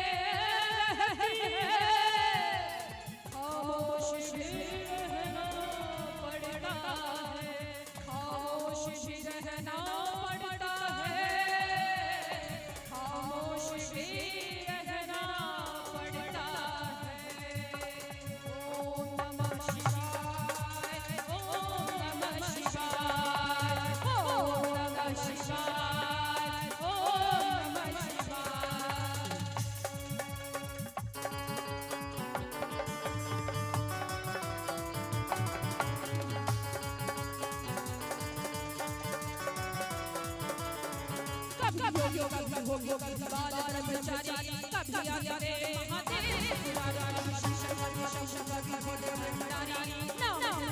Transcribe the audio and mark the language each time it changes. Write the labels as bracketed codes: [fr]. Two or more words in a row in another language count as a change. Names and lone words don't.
[hi] खामोश भी रहना पड़ता है खामोश भी रहना पड़ता है खामोश भी रहना पड़ता है [sa] ओम नमः शिवाय ओम नमः शिवाय ओम नमः शिवाय ओम नमः शिवाय [hi] कभी हो बाल ब्रह्मचारी कभी आते महादेव पुराना शंकर भोले भंडारी नाम